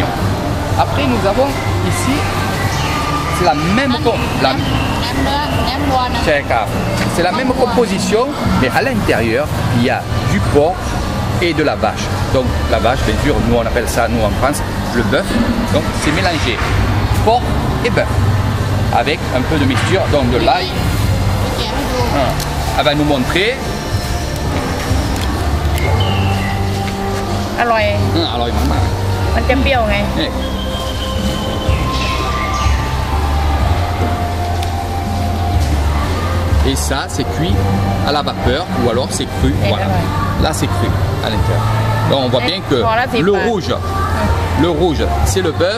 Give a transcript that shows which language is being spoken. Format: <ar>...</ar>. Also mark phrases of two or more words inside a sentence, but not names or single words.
<fr>Après, nous avons ici, c'est la même c'est la même composition, mais à l'intérieur, il y a du porc et de la vache. Donc la vache, bien sûr, nous on appelle ça, nous en France, le bœuf. Donc c'est mélangé porc et bœuf avec un peu de mixture, donc de l'ail. Elle va nous montrer.</fr> <th>อร่อย อร่อยมาก มันจะเปรี้ยวไง</th> <fr>Et ça, c'est cuit à la vapeur ou alors c'est cru. Voilà. Là, c'est cru à l'intérieur. Donc, on voit bien que le rouge, c'est le bœuf.</fr>